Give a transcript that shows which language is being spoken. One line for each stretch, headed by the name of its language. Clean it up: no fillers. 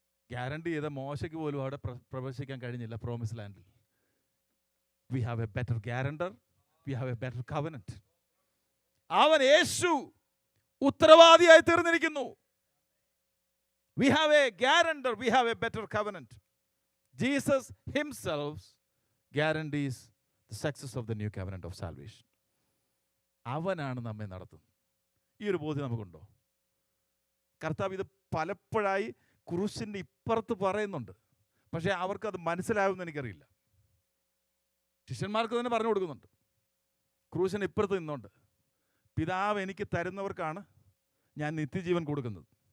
Malayalam: Guarantee ചെയ്ത മോശയ്ക്ക് പോലും അവിടെ പ്രവേശിക്കാൻ കഴിഞ്ഞില്ല promise ലാൻഡിൽ.
English: We have a better guarantor, we have a better covenant.
Malayalam: അവൻ യേശു ഉത്തരവാദിയായി തീർന്നിരിക്കുന്നു.
English: We have a guarantor, we have a better covenant. Jesus himself guarantees the success of the new covenant of salvation.
Malayalam: അവനാണ് നമ്മെ നടത്തുന്നത്. ഈ ഒരു ബോധ്യം നമുക്കുണ്ടോ? കർത്താവ് ഇത് പലപ്പോഴായി ക്രൂശിൻ്റെ ഇപ്പുറത്ത് പറയുന്നുണ്ട്, പക്ഷേ അവർക്കത് മനസ്സിലാവുമെന്ന് എനിക്കറിയില്ല. ശിഷ്യന്മാർക്ക് തന്നെ പറഞ്ഞു കൊടുക്കുന്നുണ്ട്. ക്രൂശിന് ഇപ്പുറത്ത് നിന്നുകൊണ്ട് പിതാവ് എനിക്ക് തരുന്നവർക്കാണ് ഞാൻ നിത്യജീവൻ കൊടുക്കുന്നത്.